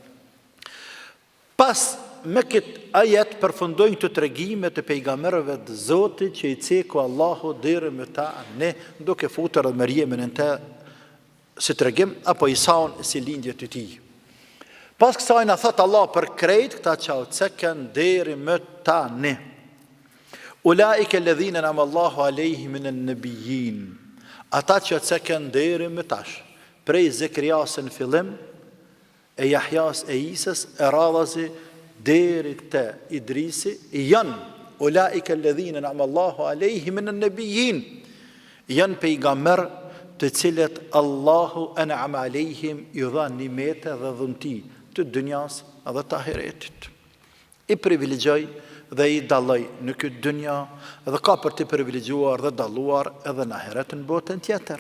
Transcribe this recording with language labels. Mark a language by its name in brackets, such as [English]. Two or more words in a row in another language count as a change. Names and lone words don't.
[Albanian] Pas me këtë ajet përfundojnë të tregimet e pejgamberëve të Zotit që i ceku Allahu deri me ta ne, duke futur edhe Mariamin në të si tregim, apo Isaun si lindje të tij. Pas kësaj na thot Allah për krejt këta që u cekën deri më tani. [Arabic] أولئك الذين أنعم الله عليهم من النبيين. [Albanian] Ata që u cekën deri më tash, prej Zekrias në fillim, e Jahjas e Isës, e radhazi deri te Idrisi, janë [Arabic] أولئك الذين أنعم الله عليهم من النبيين. [Albanian] Janë pejgamber të cilët [Arabic] الله أنعم عليهم [Albanian] i dha nimete dhe dhunti të dunjas dhe të ahiretit. I privilegjoj dhe i dalloj në këtë dunja dhe ka për të privilegjuar dhe dalluar edhe në ahiret në botën tjetër.